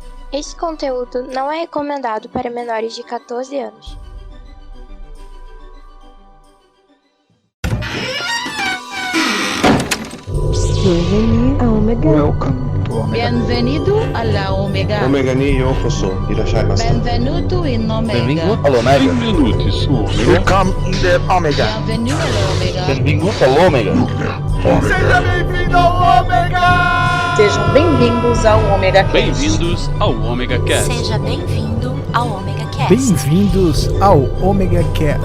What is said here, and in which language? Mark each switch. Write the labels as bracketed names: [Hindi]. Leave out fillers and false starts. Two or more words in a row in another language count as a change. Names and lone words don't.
[Portuguese] Este conteúdo não é recomendado para menores de 14 anos. [French] Bienvenue à Omega. [English] Welcome to Omega. [Spanish] Bienvenido alla Omega. [Japanese] Omegaにようこそ。いらっしゃいませ. [Italian] Benvenuto in Omega. [Portuguese] Bem-vindo ao Omega. [Italian] Benvenuti su Omega. [English] Welcome in the Omega. [Spanish] Bienvenido alla Omega. [Italian] Benvenuto ao Omega. [Portuguese] Seja bem-vindo ao Omega! Sejam bem-vindos ao Omega Cast. Bem-vindos ao Omega Cast. Seja bem-vindo ao Omega Cast. Bem-vindos ao Omega Cast.